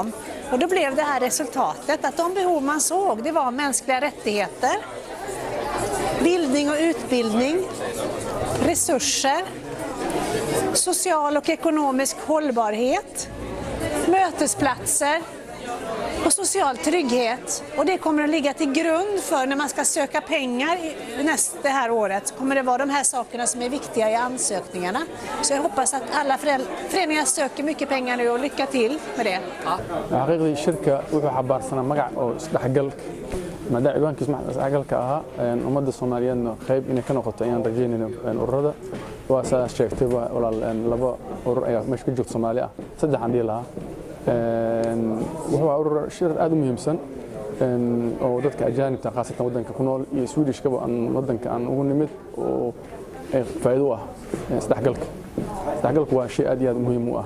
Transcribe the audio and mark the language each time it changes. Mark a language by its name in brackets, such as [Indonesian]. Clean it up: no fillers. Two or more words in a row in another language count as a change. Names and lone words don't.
[Swedish] Och då blev det här resultatet att de behov man såg, det var mänskliga rättigheter, bildning och utbildning, resurser, social och ekonomisk hållbarhet, mötesplatser och social trygghet. Och det kommer att ligga till grund för när man ska söka pengar det här året. Kommer det vara de här sakerna som är viktiga i ansökningarna. Så jag hoppas att alla föreningar söker mycket pengar nu och lycka till med det. [Arabic] حقيقي الشركة [Somali] wuxuu xabaarsanaa magac oo isdhaxgal maadaama ciwaankiisu isdhaxgalka ahaa ummadda Soomaaliyeedna qayb inay ka noqoto ayaan rajeynayno ururada waa saa sheegtay walaal laba urur ayaa meesha ka joogta Soomaali ah saddex aan dhihi lahaa wuxuu urur shir aad u muhiimsan oo dadka ajaanibta khaasatan wadanka ku nool iyo Swedish-ka wadanka aan ugu nimid oo faa'iido ah isdhaxgalka waa shay aad iyo aad muhiim u ah